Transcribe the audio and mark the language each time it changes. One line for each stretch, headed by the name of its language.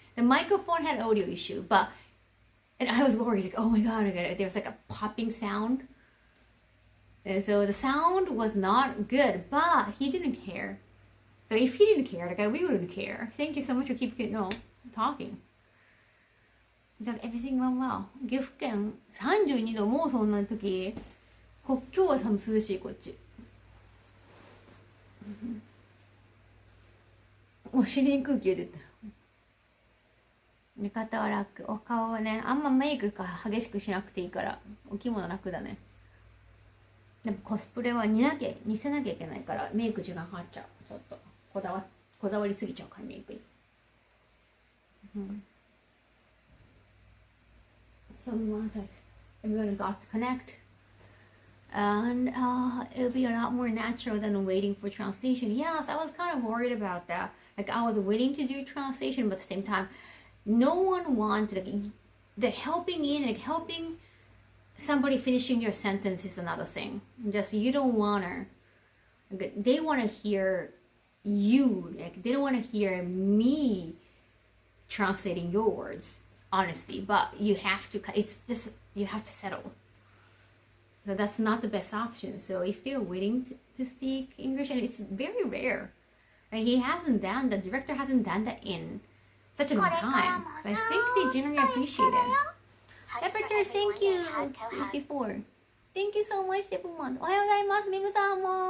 English: The microphone had an audio issue, but and I was worried, like, oh my god, there was like a popping sound. And so the sound was not good, but he didn't care. So if he didn't care, like we wouldn't care. Thank you so much for keeping talking. That everything went well.
Japanese: 岐阜県32度もうそんな時。今日は涼しいこっち。お尻に空気入れてた。寝方は楽。お顔はね、あんまメイクが激しくしなくていいからお着物楽だね。でもコスプレは似せなきゃいけないからメイク時間かかっちゃう。ちょっとこだわりすぎちゃうからメイクに。
English: Someone was like, everyone got to connect. And it'll be a lot more natural than waiting for translation. Yes, I was kind of worried about that. Like I was waiting to do translation, but at the same time, no one wanted the helping in, like helping somebody finishing your sentence is another thing. Just you don't wanna. Like, they wanna hear you. Like they don't wanna hear me translating your words. Honestly, but you have to. It's just you have to settle. So that's not the best option. So if they're waiting to speak English, and it's very rare, and the director hasn't done that in such a long time. But I think they generally appreciate it. Temperature, thank you. 54. Thank you so much, everyone.
Japanese: おはようございます。ミムさんも。